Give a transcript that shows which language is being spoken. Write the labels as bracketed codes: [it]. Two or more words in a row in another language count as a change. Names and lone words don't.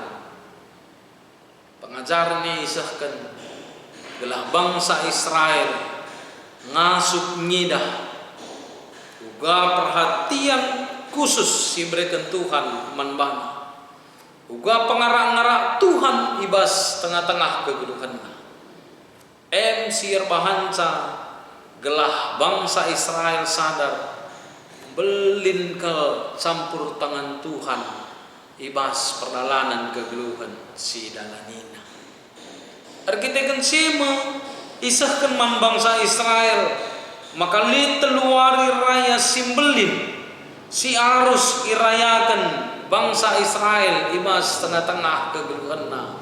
[btx] Pengajarannya isahkan gelah bangsa Israel ngasuh ngidah uga perhatian khusus si berikan Tuhan manbana uga pengarak-ngarak Tuhan ibas tengah-tengah kegeluhan. Sir bahanca gelah bangsa Israel sadar belin ke campur tangan Tuhan ibas perjalanan kegeluhan si dalanina. Arkitekan sima isahkan man bangsa Israel maka li teluari raya simbelin si arus irayakan bangsa Israel ibas tengah-tengah kegeluhanna.